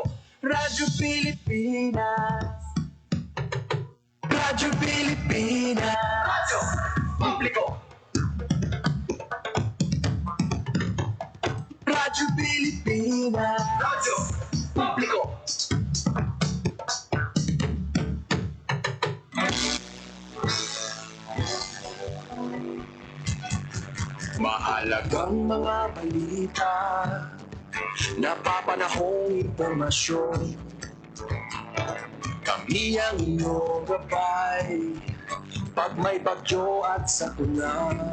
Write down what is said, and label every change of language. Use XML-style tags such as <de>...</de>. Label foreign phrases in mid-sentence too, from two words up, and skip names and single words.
<tl>Radyo Pilipinas. Radyo Pilipinas. Radyo Publiko. Radyo Pilipinas. Radyo Publiko. Mahalagang mga balita, napapanahong impormasyon, Iyang inyong gabay pag may bagyo at sakuna.</tl>